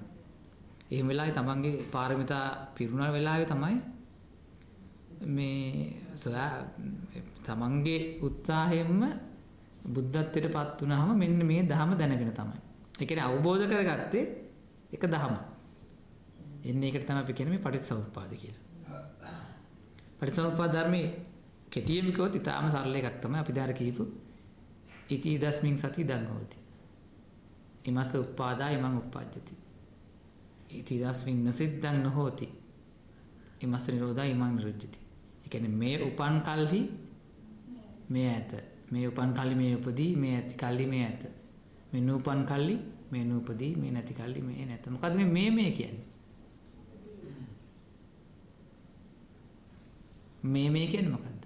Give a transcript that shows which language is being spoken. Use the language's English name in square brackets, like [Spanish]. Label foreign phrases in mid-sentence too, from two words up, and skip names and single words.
[Sinhala] එහෙම වෙලාවේ තමන්ගේ පාරමිතා පිරුණ වෙලාවේ තමයි මේ තමන්ගේ උත්සාහයෙන්ම බුද්ධත්වයට පත් වුණාම මෙන්න මේ ධහම දැනගෙන තමයි. ඒ කියන්නේ අවබෝධ කරගත්තේ එක ධහම. එන්නේ ඒකට තමයි අපි කියන්නේ මේ පටිච්චසමුප්පාද කියලා. පටිච්චසමුප්පාද ධර්මයේ කෙටියෙන් කිව්වොත් ඊටාම සරල එකක් තමයි අපි දැන් කියපු [Pali] ඉති දස්මින් සති දං හෝති. ඉමස්ස උප්පාදා ඉමං උප්පජ්ජති. ඉති දස්මින් නසිද්දං නොහෝති. ඉමස්ස නිරෝධා ඉමං නිරුද්ධති. [Sinhala] ඒ කියන්නේ මේ උපන් කල්හි මේ ඇත. මේ උපන් කල්හි මේ උපදී මේ ඇති කල්හි මේ ඇත. මේ නූපන් කල්හි මේ නූපදී මේ නැති කල්හි මේ නැත. මොකද්ද මේ කියන්නේ? මේ කියන්නේ මොකද්ද?